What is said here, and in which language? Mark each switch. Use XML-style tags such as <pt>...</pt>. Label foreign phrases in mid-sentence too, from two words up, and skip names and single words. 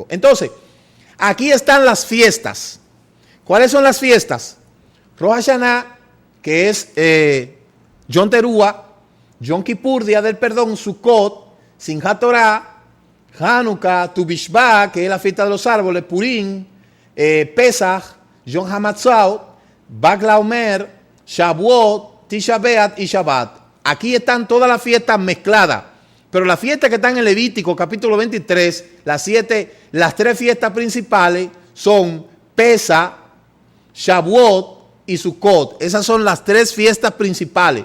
<es>Entonces, aquí están las fiestas. ¿Cuáles son las fiestas? Rosh Hashanah, que es Yom Teruah, Yom Kippur, Día del Perdón, Sukkot, Simchat Torah, Hanukkah, Tu Bishvat, que es la fiesta de los árboles, Purim, Pesach, Yom HaMatzot, Bag LaOmer, Shavuot, Tisha B'Av y Shabbat. Aquí están todas las fiestas mezcladas. Pero las fiestas que están en Levítico, capítulo 23, las 3 fiestas principales son Pesa, Shavuot y Sukkot. Esas son las 3 fiestas principales.</es>